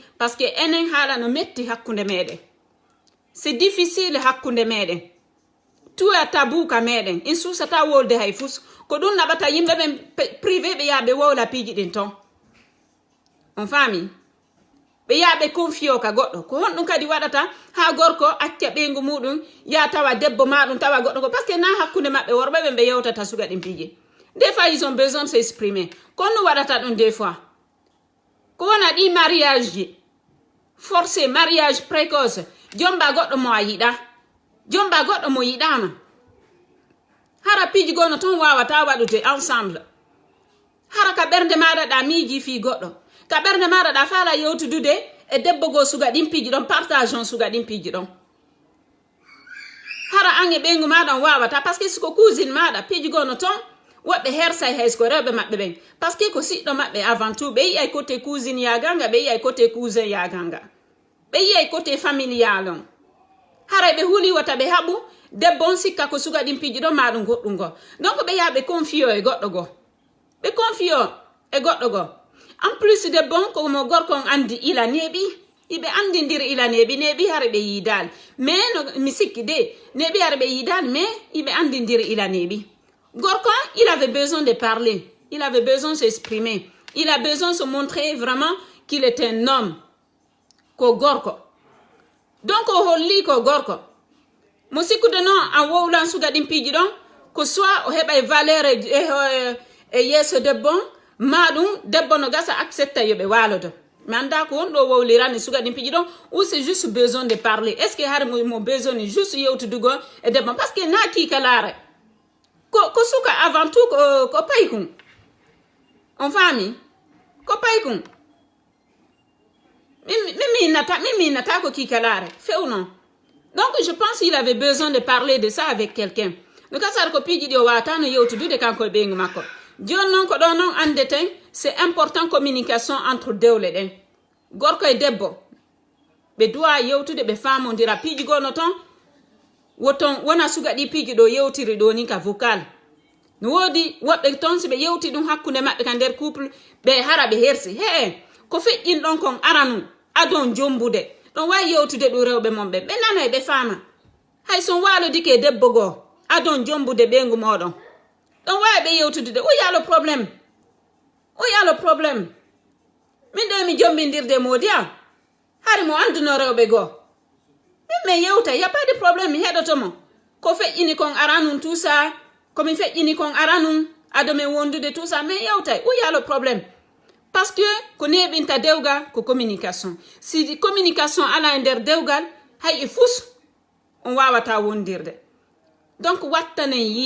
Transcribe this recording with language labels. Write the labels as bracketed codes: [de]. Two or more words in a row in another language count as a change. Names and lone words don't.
[fr] par ce que [ff] enen haala no metti hakkunde meɗen [fr] c'est difficile [ff] hakkunde meɗen [fr] tout a tabou [ff] ka meɗen in susata wolde hay fus ko ɗum naɓata yimɓe ɓen privé ɓe yaɓe wowla piiji ɗin ton on faami ɓe yaɓe confio ka goɗɗo ko honɗum kadi waɗata ha gorko acca ɓeygu muɗum ya tawa debbo maɗum tawa goɗɗo ko [fr] par ce que [ff] na hakkunde maɓɓe worɓe ɓen ɓe yewtata suga ɗin piiji [fr] des fois ils ont besoin de s'exprimer [ff] kono ɗum waɗata ɗum des fois ko wona ɗi mariage ji [fr] forcé mariage précoce [ff] jomba goɗɗo mo a yiɗa jomba goɗɗo mo yiɗama hara piiji gono ton wawata waɗude ensemble hara ka ɓernde maɗa ɗa miiji fi goɗɗo ka ɓernde maɗa ɗa faala yewtudude e debbo go suga ɗin piiji ɗon partage on suga ɗin piiji ɗon hara an e ɓeygu maɗa on wawata [fr] par ce que [ff] siko cousine maɗa piiji gono ton woɓɓe hersay hay ko rewɓe maɓɓe ɓen [fr] par ce que [ff] ko siɗɗo maɓɓe [fr] avant tout [ff] ɓe yiyay [fr] côté cousine [ff] yaganga ɓe yiyay [fr] côté cousin [ff] yaganga ɓe yiyay [fr] côté familial [ff] on haray ɓe huuli wata ɓe haɓu debbo on sikka ko suga ɗin piiji ɗon maɗum goɗɗum go donc ɓe yaha ɓe confio e goɗɗo go ɓe confio e goɗɗo go [fr] en plus [ff] debbo on komo gorko on andi ila neeɓi iɓe andidiri ila neeɓi hare ɓe yiidali mais no mi sikki de neeɓi hare ɓe yiidali mais iɓe andidiri ila neeɓi gorko [fr] il avait besoin de parler il avait besoin de s'exprimer il a besoin de se montrer vraiment qu'il est un homme [ff] ko gorko donc o holli ko gorko mo sikkude noon a wowlan suga ɗin piiji ɗon ko soit o heɓa e valeur e yeeso debbo maɗum debbo no gasa accepta yoɓe walodo mi anda ko won ɗo wowlirani suga ɗin piiji ɗon [fr] ou c'est juste besoin de parler est ce que [ff] har mo besoin ni juste yewtudugo e debbo [fr] par ce que [ff] na kikalare ko suka [fr] avant tout [ff] ko paykum on faami ko paykum mimi nata ko kikalare fewnon [fr] donc je pense qu'il avait besoin de parler de ça avec quelqu'un [ff] no kasar ko piiji ɗi o wawata no yewtudude kanko e ɓeygu makko joni noon ko ɗo noon andeten [fr] c'est important communication entre [ff] dewle ɗen gorko e debbo ɓe duwa yewtude ɓe famodira piiji gono ton woton wona suga ɗi piiji ɗo yewtiri ɗo ni ka vocal no wodi woɓɓe ton si ɓe yewti ɗum hakkunde maɓɓe ka nder couple ɓe hara ɓe hersi he ko feƴƴin ɗon kon aranu adon jombude ɗon wawi yewtude ɗum rewɓe mon ɓe nana e ɓe fama hay son walodike e debbo goo adon jombude ɓeygu moɗon ɗon wawi ɓe yewtude o yalo probléme min ɗo mi jombindirde modi am hari mo anduno rewɓe goo min yewta [fr] y a pas de problème [ff] mi heɗotomo ko feƴƴini kon aranum [fr] tout ça [ff] komi feƴƴini kon aranum adomin wondude [fr] tout ça mais [ff] yewtay o yalo probléme [fr] parce que [ff] ko neɓinta dewgal ko communication si communication ala e nder dewgal hay e fus on wawata wondirde donc wattanen